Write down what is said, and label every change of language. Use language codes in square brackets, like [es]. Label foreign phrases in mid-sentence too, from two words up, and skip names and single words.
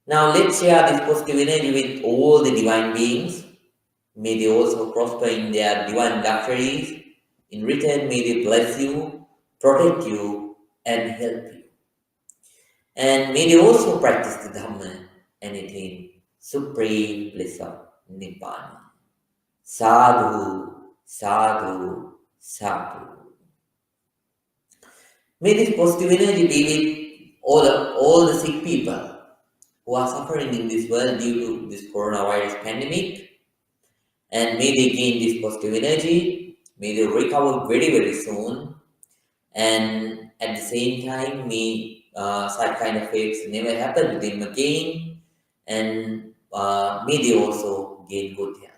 [en] Now let's share this positive energy with all the divine beings. May they also prosper in their divine luxuries. In return, may they bless you, protect you, and help you. And may they also practice the Dhamma and attain supreme bliss of Nibbana. [pi] Sadhu, sadhu, sadhu. [en] May this positive energy be with all the sick people who are suffering in this world due to this coronavirus pandemic, and may they gain this positive energy, may they recover very, very soon, and at the same time, may such kind of fates never happen to them again, and may they also gain good health.